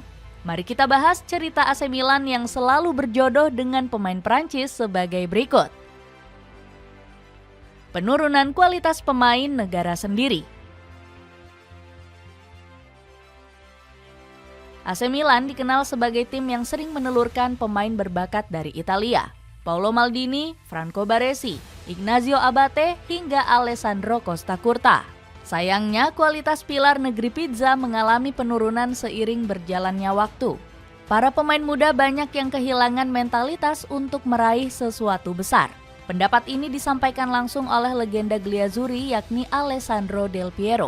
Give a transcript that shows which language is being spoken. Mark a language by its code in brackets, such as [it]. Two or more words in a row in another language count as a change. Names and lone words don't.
[id] Mari kita bahas cerita AC Milan yang selalu berjodoh dengan pemain Prancis sebagai berikut. Penurunan kualitas pemain negara sendiri. AC Milan dikenal sebagai tim yang sering menelurkan pemain berbakat dari Italia. Paolo Maldini, Franco Baresi, Ignazio Abate, hingga Alessandro Costa Curta. Sayangnya, kualitas pilar negeri pizza mengalami penurunan seiring berjalannya waktu. Para pemain muda banyak yang kehilangan mentalitas untuk meraih sesuatu besar. Pendapat ini disampaikan langsung oleh legenda Glazuri yakni Alessandro Del Piero.